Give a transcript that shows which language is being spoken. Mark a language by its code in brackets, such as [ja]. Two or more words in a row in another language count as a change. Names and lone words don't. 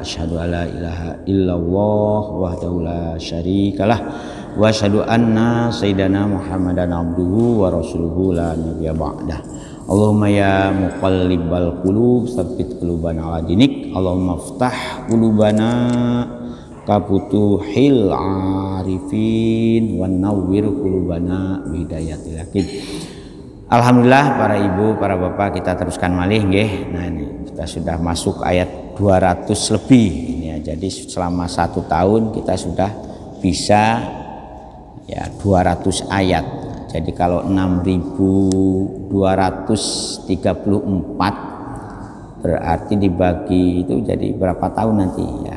[ar] أشهد أن لا إله إلا الله وحده لا شريك له وأشهد أن سيدنا محمدا عبده ورسوله لا نبي بعده. اللهم يا مقلب القلوب ثبت قلوبنا على دينك. اللهم افتح قلوبنا كفتوح العارفين ونور قلوبنا بهداية اليقين. [id] Alhamdulillah para ibu, para bapak, kita teruskan [jv] malih nggih. [id] Nah, ini kita sudah masuk ayat 200 lebih ini ya. Jadi selama 1 tahun kita sudah bisa ya 200 ayat. Jadi kalau 6.234 berarti dibagi itu jadi berapa tahun nanti ya.